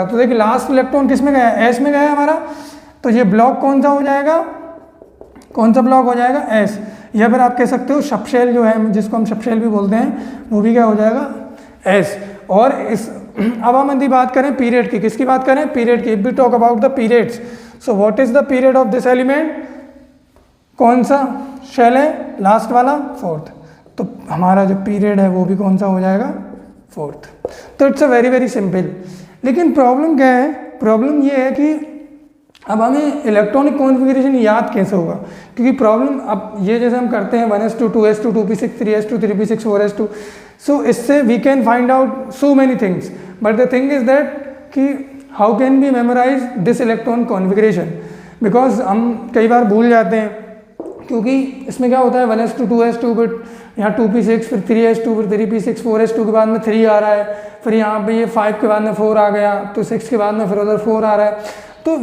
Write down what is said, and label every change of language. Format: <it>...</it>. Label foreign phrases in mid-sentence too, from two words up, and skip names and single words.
<hi>तो देखिए</hi> <en>last electron</en> <hi>किस में गया, एस में गया हमारा। तो ये ब्लॉक कौन सा हो जाएगा, कौन सा ब्लॉक हो जाएगा, एस। या फिर आप कह सकते हो सबशेल जो है, जिसको हम सबशेल भी बोलते हैं, वो भी क्या हो जाएगा, एस। और इस अब हम यदि बात करें पीरियड की, किसकी बात करें, पीरियड की।</hi> <en>if we talk about the periods, so what is the period of this element,</en> <hi>कौन सा शेल है, लास्ट वाला, 4th। तो हमारा जो पीरियड है वो भी कौन सा हो जाएगा, 4th।</hi> <en>तो it's a very very simple.</en> <hi>लेकिन प्रॉब्लम क्या है, प्रॉब्लम ये है कि अब हमें</hi> <en>electronic configuration</en> <hi>याद कैसे होगा, क्योंकि प्रॉब्लम अब ये जैसे हम करते हैं 1s2 2s2 2p6 3s2 3p6 4s2,</hi> <en>सो इससे we can find out so many things. but the thing is that कि how can we memorize this electron configuration, because</en> <hi>हम कई बार भूल जाते हैं, क्योंकि इसमें क्या होता है 1s2 2s2, बट यहाँ 2p6 फिर 3s2 फिर 3p6 4s2 के बाद में 3 आ रहा है, फिर यहाँ पे ये 5 के बाद में 4 आ गया, तो 6 के बाद में फिर उधर 4 आ रहा है।</hi>